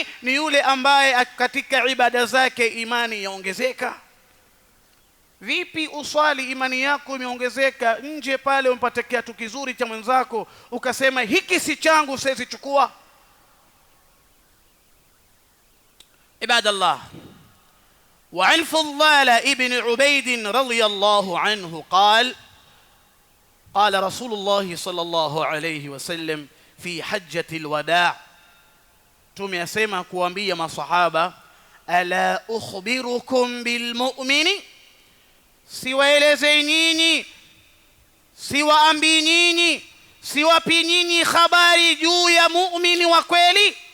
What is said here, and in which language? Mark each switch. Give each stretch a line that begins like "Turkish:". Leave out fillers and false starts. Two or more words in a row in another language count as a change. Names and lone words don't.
Swahili: Ni yule ambaye katika ibada zake imani yaongezeka. Vipi uswali imani yako imeongezeka, nje pale umpate kiatu kizuri cha mwenzako ukasema hiki si changu siwezi chukua?
Arabic: Ibadallah, وعن فضال ابن عبيد رضي الله عنه قال قال رسول الله صلى الله عليه وسلم في حجة الوداع
Swahili: tumeyasema kuambia masahaba
Arabic: ألا أخبركم بالمؤمن
Swahili: siwaeleze nyinyi siwaambi nyinyi siwapi nyinyi habari juu ya muumini wa kweli.